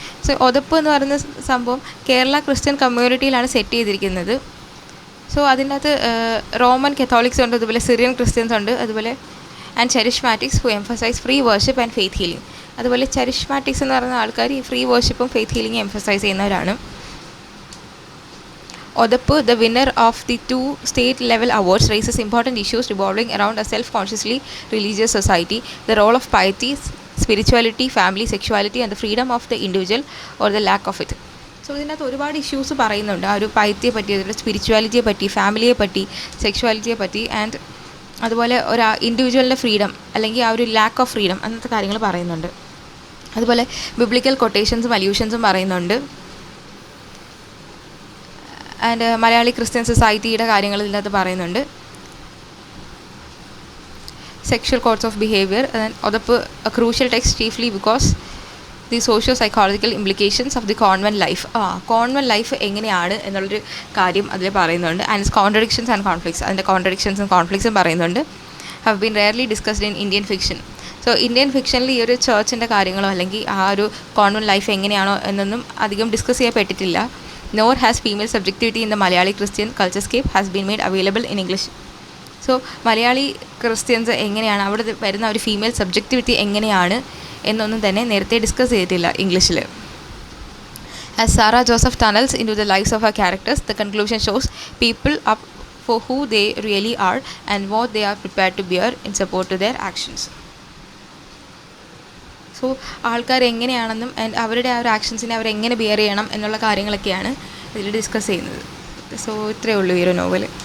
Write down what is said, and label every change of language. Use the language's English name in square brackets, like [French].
[Malayalam] So ഒതപ്പ് എന്ന് പറയുന്ന സംഭവം കേരള ക്രിസ്ത്യൻ കമ്മ്യൂണിറ്റിയിലാണ് സെറ്റ് ചെയ്തിരിക്കുന്നത്. സോ അതിൻ്റെ അകത്ത് റോമൻ കത്തോലിക്സ് ഉണ്ട്, അതുപോലെ സിറിയൻ ക്രിസ്ത്യൻസ് ഉണ്ട്, അതുപോലെ [English] And charismatics who emphasise free worship and faith healing. [Malayalam] അതുപോലെ ചെരിഷ്മാറ്റിക്സ് എന്ന് പറയുന്ന ആൾക്കാർ ഈ ഫ്രീ വർഷിപ്പും ഫെയ്ത്ത് ഹീലിംഗും എംഫസൈസ് ചെയ്യുന്നവരാണ്. [English] Othappu, the winner of the 2 state-level awards, raises important issues revolving around a self-consciously religious society, the role of piety, spirituality, family, sexuality and the freedom of the individual or the lack of it. [Malayalam] So ഇതിനകത്ത് ഒരുപാട് issues പറയുന്നുണ്ട്. ആ ഒരു പൈത്യയെ പറ്റി, അതിൻ്റെ സ്പിരിച്വാലിറ്റിയെ പറ്റി, ഫാമിലിയെ പറ്റി, സെക്ഷുവാലിറ്റിയെ പറ്റി, ആൻഡ് അതുപോലെ ഒരു ഇൻഡിവിജ്വലിൻ്റെ ഫ്രീഡം അല്ലെങ്കിൽ ആ ഒരു ലാക്ക് ഓഫ് ഫ്രീഡം അങ്ങനത്തെ കാര്യങ്ങൾ പറയുന്നുണ്ട്. അതുപോലെ ബിബ്ലിക്കൽ കൊട്ടേഷൻസും അല്യൂഷൻസും പറയുന്നുണ്ട്. ആൻഡ് മലയാളി ക്രിസ്ത്യൻ സൊസൈറ്റിയുടെ കാര്യങ്ങൾ ഇതിനകത്ത് പറയുന്നുണ്ട്. [English] Sexual codes of behaviour, Othappu a crucial text chiefly because the socio psychological implications of the convent life. [Malayalam] Convent life എങ്ങനെയാണ് എന്നുള്ളൊരു കാര്യം അതിൽ പറയുന്നുണ്ട്. [English] and contradictions and conflicts, [Malayalam] അതിൻ്റെ കോൺട്രഡിക്ഷൻസും കോൺഫ്ലിക്ട്സും പറയുന്നുണ്ട്. [English] Have been rarely discussed in Indian fiction. [Malayalam] So Indian ഫിക്ഷനിൽ ഈ ഒരു ചേർച്ചിൻ്റെ കാര്യങ്ങളോ അല്ലെങ്കിൽ ആ ഒരു കോൺവെൻറ്റ് ലൈഫ് എങ്ങനെയാണോ എന്നൊന്നും അധികം ഡിസ്കസ് ചെയ്യപ്പെട്ടിട്ടില്ല. [English] Nor has female subjectivity in the Malayali Christian culturescape has been made available in English. [Malayalam] So Malayali Christians എങ്ങനെയാണ്, അവിടെ വരുന്ന ഒരു ഫീമെയിൽ സബ്ജക്റ്റിവിറ്റി എങ്ങനെയാണ് എന്നൊന്നും തന്നെ നേരത്തെ ഡിസ്കസ് ചെയ്തിട്ടില്ല ഇംഗ്ലീഷിൽ. [English] As Sarah Joseph tunnels into the lives of her characters, the conclusion shows people up for who they really are and what they are prepared to bear in support to their actions. [Malayalam] So ആൾക്കാർ എങ്ങനെയാണെന്നും അവരുടെ ആ ഒരു ആക്ഷൻസിനെ അവരെങ്ങനെ beer ചെയ്യണം എന്നുള്ള കാര്യങ്ങളൊക്കെയാണ് ഇതിൽ ഡിസ്കസ് ചെയ്യുന്നത്. സോ ഇത്രയേ ഉള്ളൂ ഈ ഒരു നോവൽ.